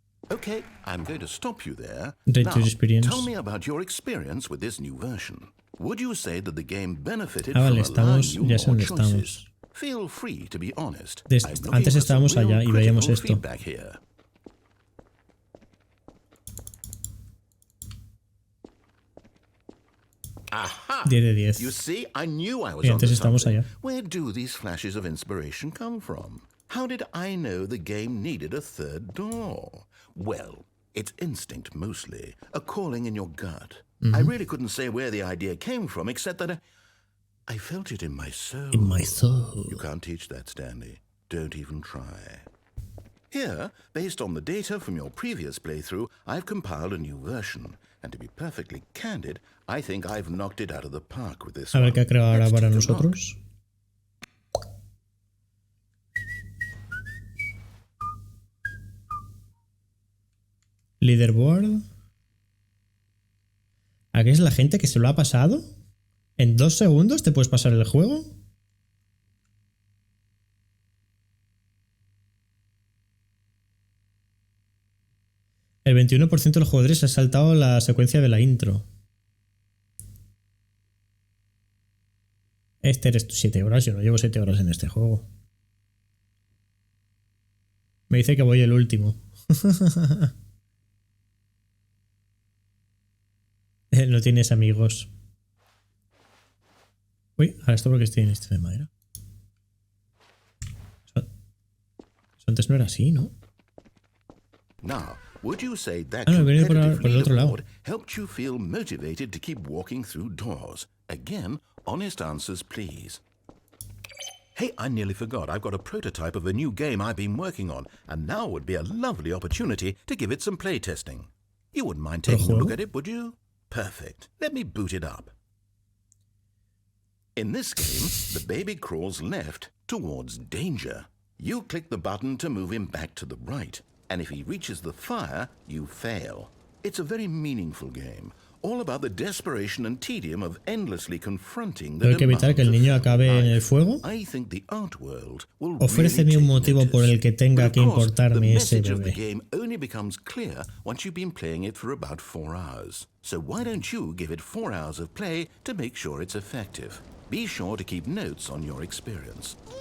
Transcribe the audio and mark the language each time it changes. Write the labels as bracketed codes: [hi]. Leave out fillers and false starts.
[en] Okay, I'm going to stop you there. Now, tell me about your experience with this new version. Would you say that the game benefited from allowing you more choices? Feel free to be honest. [es] Antes estábamos allá y veíamos esto. 10 de 10. [en] You see, I knew I was [es] y antes estamos allá. [en] Where do these flashes of inspiration come from? How did I know the game needed a third door? Well, it's instinct mostly, a calling in your gut. I really couldn't say where the idea came from, except that I felt it in my soul. In my soul. You can't teach that, Stanley. Don't even try. Here, based on the data from your previous playthrough, I've compiled a new version. And to be perfectly candid, I think I've knocked it out of the park with this one. [es] A ver qué ha creado ahora para nosotros. [en] Leaderboard. [es] ¿Aquí es la gente que se lo ha pasado? ¿En 2 segundos te puedes pasar el juego? El 21% de los jugadores ha saltado la secuencia de la intro. Este eres tú 7 horas. Yo no llevo 7 horas en este juego. Me dice que voy el último. No tienes amigos. Uy, ahora esto porque estoy en este de madera. Eso antes no era así, ¿no? [en] Now, would you say that [es] no, venir por el otro lado. [en] helped you feel motivated to keep walking through doors? Again, honest answers, please. Hey, I nearly forgot. I've got a prototype of a new game I've been working on, and now would be a lovely opportunity to give it some playtesting. You wouldn't mind taking a look at it, would you? Perfect. Let me boot it up. In this game, the baby crawls left towards danger. You click the button to move him back to the right, and if he reaches the fire, you fail. It's a very meaningful game, all about the desperation and tedium of endlessly confronting the demands of life. I think the art world will [es] Ofréceme un motivo por el que tenga que importarme ese bebé. [en] The message of the game only becomes clear once you've been playing it for about 4 hours. So why don't you give it 4 hours of play to make sure it's effective? Be sure to keep notes on your experience.